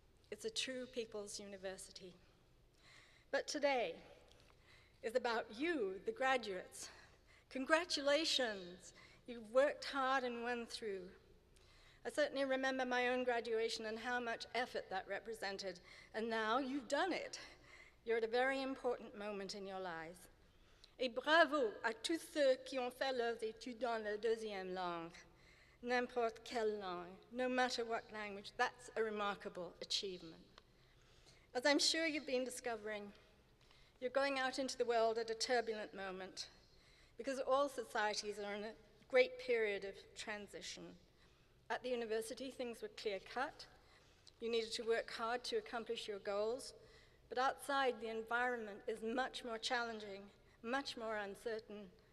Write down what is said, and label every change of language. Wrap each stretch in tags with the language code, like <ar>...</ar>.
<en>It's a true people's university. But today is about you, the graduates. Congratulations, you've worked hard and won through. I certainly remember my own graduation and how much effort that represented, and now you've done it. You're at a very important moment in your lives.</en> <fr>Et bravo à tous ceux qui ont fait leurs études dans la deuxième langue, n'importe quelle langue,</fr> <en>no matter what language. That's a remarkable achievement. As I'm sure you've been discovering, you're going out into the world at a turbulent moment because all societies are in a great period of transition. At the university, things were clear-cut. You needed to work hard to accomplish your goals, but outside, the environment is much more challenging, much more uncertain.</en>